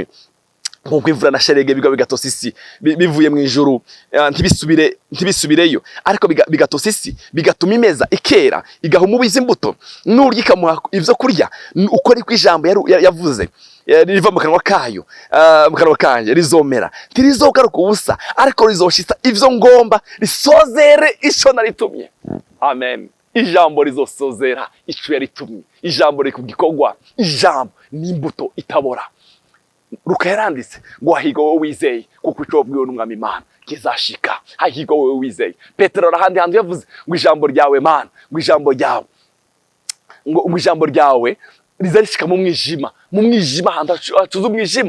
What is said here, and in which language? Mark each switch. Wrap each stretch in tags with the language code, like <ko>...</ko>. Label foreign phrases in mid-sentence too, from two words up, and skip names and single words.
<rn>Nkuko imvura na sherege biga bigatosa isi bivuye mu ijuru, ntibisubireyo, ariko bigatosa isi, bigatuma imeza ikera, igaha umubizi imbuto, n'urya ikamuha ivyo kurya, uko ari kwijambo yavuze riva mu kanwa kayo, mu kanwa kanje rizomera, ntirizogaruka ubusa, ariko rizoshitsa ivyo ngomba, risozere ico naritumye. Amen. Ijambo rizosozera ico yaritumye. Ijambo rikubwikogwa. Ijambo n'imbuto itabora. Luka yaranditse ngo hahirwa wowe wizeye, kuko ico wabwiwe n'Umwami Imana kizashika. Hahirwa wowe wizeye. Petero arahandi hantu yavuze ngo ijambo ryawe Mana, ngo ijambo ryawe, ngo ijambo ryawe rizarishika mu mwijima, mu mwijima hantu hacuze umwijima.</rn>